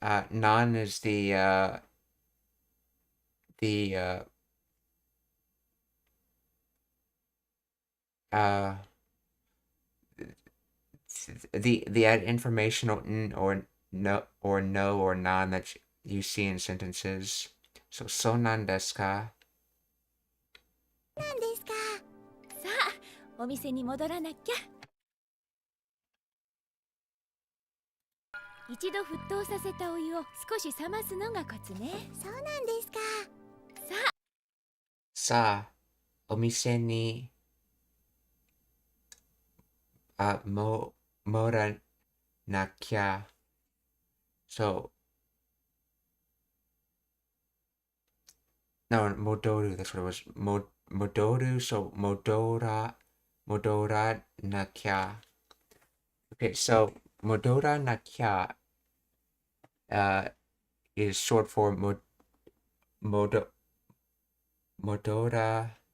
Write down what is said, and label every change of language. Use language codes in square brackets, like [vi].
[en] Non is the informational n or no or non that you see in sentences. [ja] So nan desu ka? なんですか。さあ、お店に戻らなきゃ。一度沸騰させたお湯を少し冷ますのがコツね。そうなんですか。さあ、お店に戻らなきゃ。 [en] So no, modoru, that's what it was. [ja] Modoru, so modora na kya. [en] Okay, so [ja] modora na kya [en] is short for modora.